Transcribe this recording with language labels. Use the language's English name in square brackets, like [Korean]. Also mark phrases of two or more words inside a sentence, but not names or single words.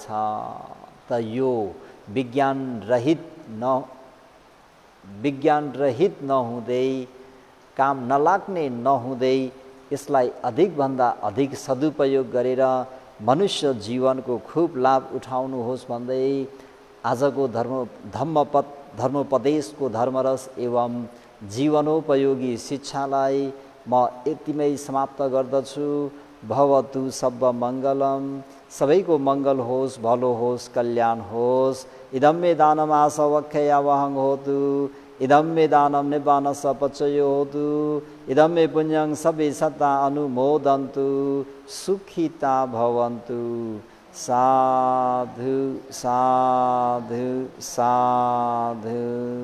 [Nepali] त यो विज्ञान रहित नहुँदै, काम नलाग्ने नहुँदै यसलाई अधिकभन्दा अधिक सदुपयोग गरेर मनुष्य जीवनको खूब लाभ उठाउनुहोस् भन्दै आजको धर्मोपदेशको धर्मरस एवं जीवनोपयोगी शिक्षालाई म यतिमै समाप्त गर्दछु। [Pali] भवतु सब मङ्गलम। [Nepali] सबैको मङ्गल होस्, भलो होस्, कल्याण होस्। [Pali] इदं मे दानम् आसवक्षयावहं होतु, इदं मे दानं निब्बानस्य पचयो होतु, इदं मे पुण्यं सबे सत्ता अनुमोदन्तु, सुखिता भवन्तु। साधु साधु साधु।